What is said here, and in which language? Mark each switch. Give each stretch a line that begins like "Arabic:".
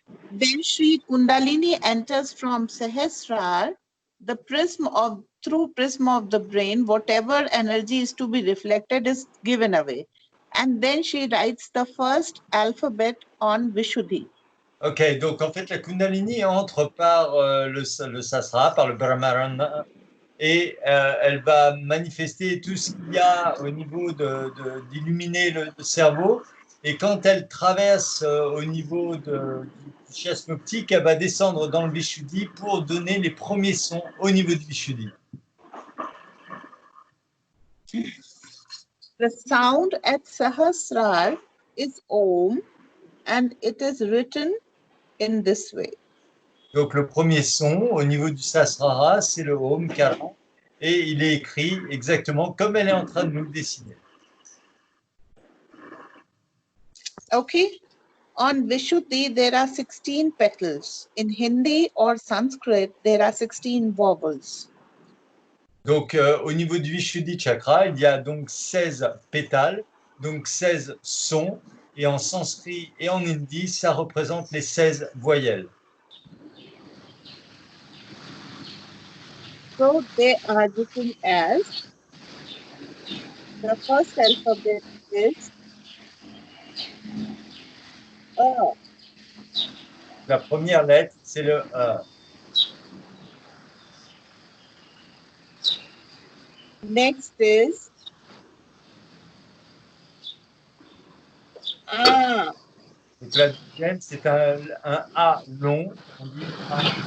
English: When Sri Kundalini enters from Sahasrara, the through prism of the brain, whatever energy is to be reflected is given away. And then she writes the first alphabet on Vishuddhi.
French: Ok, donc en fait, la Kundalini entre par le Sasra, par le Brahmarana, et elle va manifester tout ce qu'il y a au niveau d'illuminer le cerveau. Et quand elle traverse au niveau du chiasme optique, elle va descendre dans le Vishuddhi pour donner les premiers sons au niveau du Vishuddhi.
English: The sound at Sahasrar is Om, and it is written in this way.
French: Donc le premier son au niveau du Sasrara, c'est le Om Kara, et il est écrit exactement comme elle est en train de nous le dessiner. Okay.
English: On Vishuddhi, there are 16 petals. In Hindi or Sanskrit, there are 16 vowels.
French: Donc, au niveau du Vishuddhi chakra, il y a donc 16 pétales, donc 16 sons, et en sanskrit et en hindi, ça représente les 16 voyelles.
English: So they are written as, the first alphabet is A.
French: La première lettre, c'est le E.
English: Next is A.
French: Donc, la deuxième, c'est un A long, on dit A.